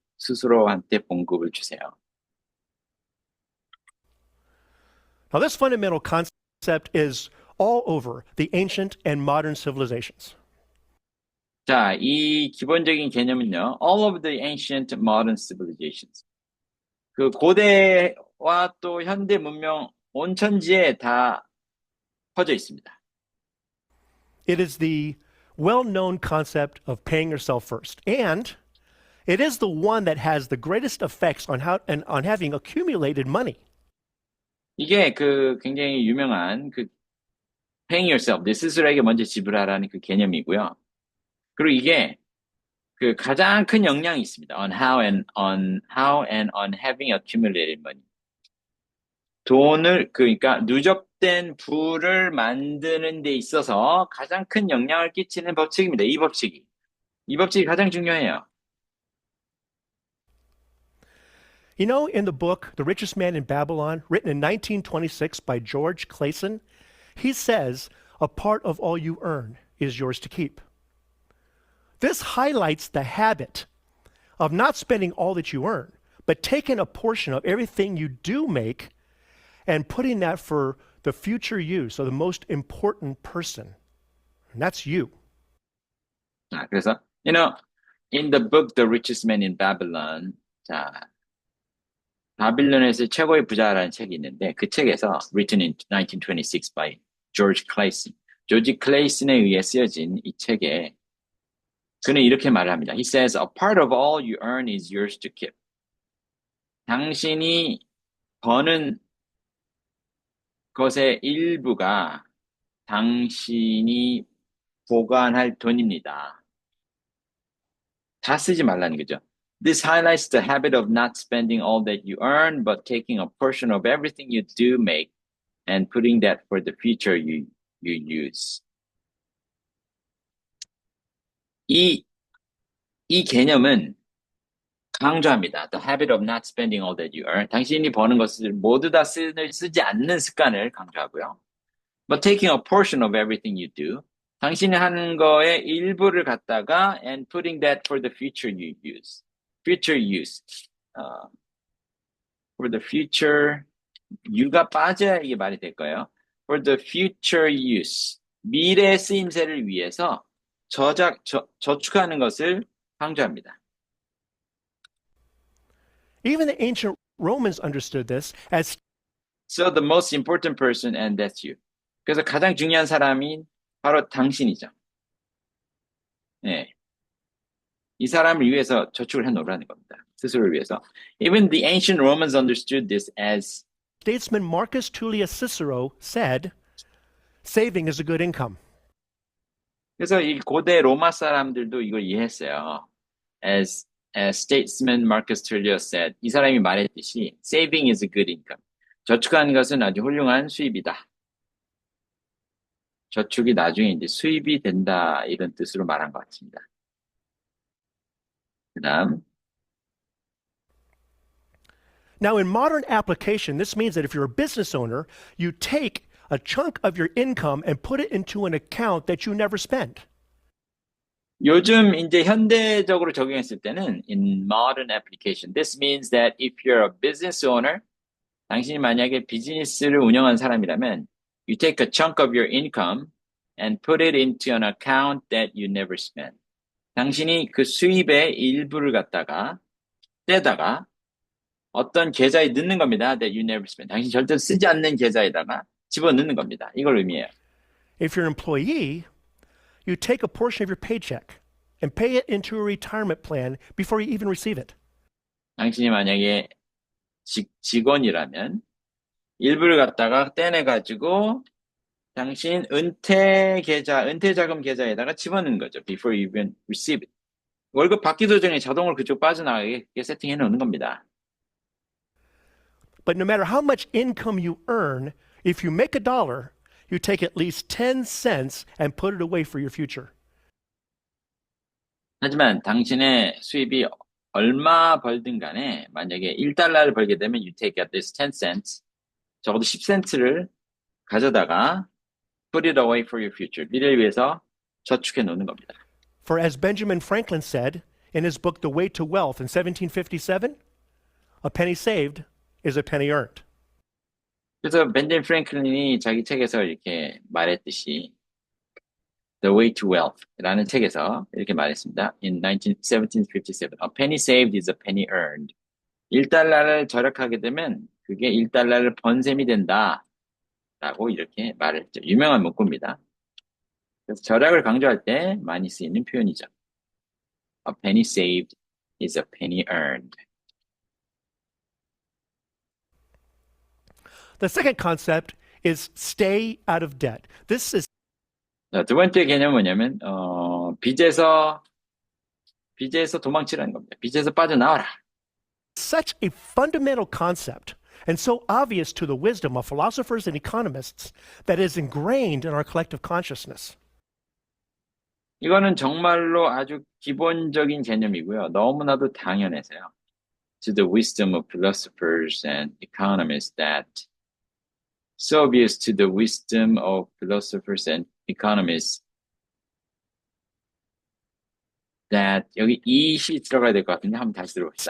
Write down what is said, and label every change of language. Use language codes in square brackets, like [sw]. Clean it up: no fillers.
[ko] 스스로한테 봉급을 주세요. [en] Now, this fundamental concept is all over the ancient and modern civilizations. [ko] 자, 이 기본적인 개념은요. [en] All of the ancient modern civilizations. [ko] 그 고대와 또 현대 문명 온 천지에 다 퍼져 있습니다. [en] It is the well-known concept of paying yourself first, and it is the one that has the greatest effects on having accumulated money. [ko] 이게 굉장히 유명한 [en] paying yourself, [ko] 내 스스로에게 먼저 지불하라는 그 개념이고요. 그리고 이게 가장 큰 영향이 있습니다. [en] on how and on having accumulated money. [ko] 돈을 그러니까 누적된 부를 만드는 데 있어서 가장 큰 영향을 끼치는 법칙입니다. 이 법칙이 가장 중요해요. [en] You know, in the book The Richest Man in Babylon, written in 1926 by George Clason, he says, a part of all you earn is yours to keep. This highlights the habit of not spending all that you earn, but taking a portion of everything you do make and putting that for the future use of the most important person. And that's you. [ko] 그래서, [en] you know, in the book The Richest Man in Babylon, [ko] 자, 바빌론에서 최고의 부자라는 책이 있는데 그 책에서 [en] written in 1926 by George Clason, [ko] 조지 클레이슨에 의해 쓰여진 이 책에 그는 이렇게 말을 합니다. [en] He says, a part of all you earn is yours to keep. [ko] 당신이 버는 것의 일부가 당신이 보관할 돈입니다. 다 쓰지 말라는 거죠. [en] This highlights the habit of not spending all that you earn, but taking a portion of everything you do make and putting that for the future you use. [ko] 이 개념은 강조합니다. [en] The habit of not spending all that you earn. [ko] 당신이 버는 것을 모두 다 쓰지 않는 습관을 강조하고요. [en] But taking a portion of everything you do. [ko] 당신이 하는 거의 일부를 갖다가 [en] and putting that for the future you use. Future use. For the future, [ko] you가 빠져야 이게 말이 될 거예요. [en] For the future use. [ko] 미래 쓰임새를 위해서 저축하는 것을 강조합니다. [en] Even the ancient Romans understood this as So the most important person, and that's you. [ko] 그래서 가장 중요한 사람이 바로 당신이죠. 네. 이 사람을 위해서 저축을 해놓으라는 겁니다. 스스로를 위해서. [en] Even the ancient Romans understood this as statesman Marcus Tullius Cicero said, saving is a good income. [ko] 그래서 이 고대 로마 사람들도 이걸 이해했어요. [en] As statesman Marcus Tullius said, [ko] 이 사람이 말했듯이 [en] saving is a good income. [ko] 저축하는 것은 아주 훌륭한 수입이다. 저축이 나중에 이제 수입이 된다 이런 뜻으로 말한 것 같습니다. 그다음. [en] Now, in modern application, this means that if you're a business owner, you take a chunk of your income and put it into an account that you never spend. [ko] 요즘 이제 현대적으로 적용했을 때는 [en] in modern application, this means that if you're a business owner, [ko] 당신이 만약에 비즈니스를 운영한 사람이라면 [en] you take a chunk of your income and put it into an account that you never spend. [ko] 당신이 그 수입의 일부를 갖다가 떼다가 어떤 계좌에 넣는 겁니다. [en] That you never spend. [ko] 당신이 절대 쓰지 않는 계좌에다가 집어넣는 겁니다. 이걸 의미해요. [en] If you're an employee, you take a portion of your paycheck and pay it into a retirement plan before you even receive it. [ko] 당신이 만약에 직원이라면 일부를 갖다가 떼내가지고 당신 은퇴자금 계좌에다가 집어넣는 거죠. [en] Before you even receive it. [ko] 월급 받기도 전에 자동으로 그쪽 빠져나가게 세팅해 놓는 겁니다. [en] But no matter how much income you earn, if you make $1, you take at least 10 cents and put it away for your future. [ko] 하지만 당신의 수입이 얼마 벌든 간에 만약에 1달러를 벌게 되면 [en] you take at least 10 cents, [ko] 적어도 10센트를 가져다가 [en] put it away for your future. [ko] 미래를 위해서 저축해 놓는 겁니다. [en] For as Benjamin Franklin said in his book The Way to Wealth in 1757, a penny saved is a penny earned. [ko] 그래서 벤jamin 프랭클린이 자기 책에서 이렇게 말했듯이 The Way to Wealth라는 책에서 이렇게 말했습니다. [en] In 1757, a penny saved is a penny earned. [ko] 1달러를 절약하게 되면 그게 1달러를 번 셈이 된다. 라고 이렇게 말을 했죠. 유명한 문구입니다. 그래서 절약을 강조할 때 많이 쓰이는 표현이죠. [en] A penny saved is a penny earned. The second concept is stay out of debt. This is [ko] 자, 두 번째 개념은 뭐냐면, 빚에서 도망치라는 겁니다. 빚에서 빠져나와라. [en] such a fundamental concept and so obvious to the wisdom of philosophers and economists that is ingrained in our collective consciousness. [ko] 이거는 정말로 아주 기본적인 개념이고요. 너무나도 당연해서요. [en] To the wisdom of philosophers and economists that so obvious to the wisdom of philosophers and economists that [ko] 여기 이시 들어가야 될 것 같은데 한번 다시 들어봅시다.